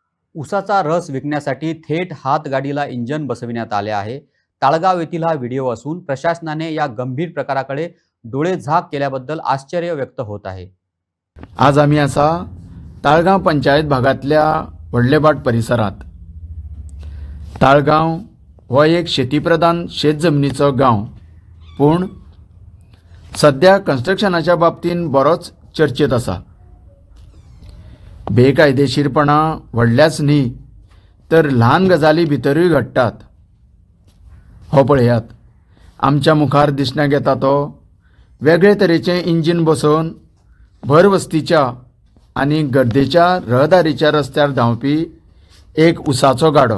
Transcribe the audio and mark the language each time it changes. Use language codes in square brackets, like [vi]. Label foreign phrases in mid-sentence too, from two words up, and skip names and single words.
[mr] उसाचा रस विकण्यासाठी थेट हातगाडीला इंजन बसविण्यात आले आहे. ताळगाव येथील हा व्हिडिओ असून प्रशासनाने या गंभीर प्रकाराकडे डोळे झाक केल्याबद्दल आश्चर्य व्यक्त होत आहे. [kok] आज आम्ही असा ताळगाव पंचायत भागातल्या वडलेबाट परिसरात ताळगाव हो एक शेतीप्रधान शेतजमनीचो गांव, पूण सध्या कन्स्ट्रक्शनाच्या बाबतीन बरोच चर्चेत आसा. बेकायदेशीरपणा व्हडल्याच न्ही तर ल्हान गजाली भितरूय घडटात. हो पळयात, आमच्या मुखार दिसण्याक येता तो वेगळे तरेचें इंजीन बसोवन भर वस्तीच्या आनी गर्देच्या रहदारीच्या रस्त्यार धांवपी एक उसाचो गाडो.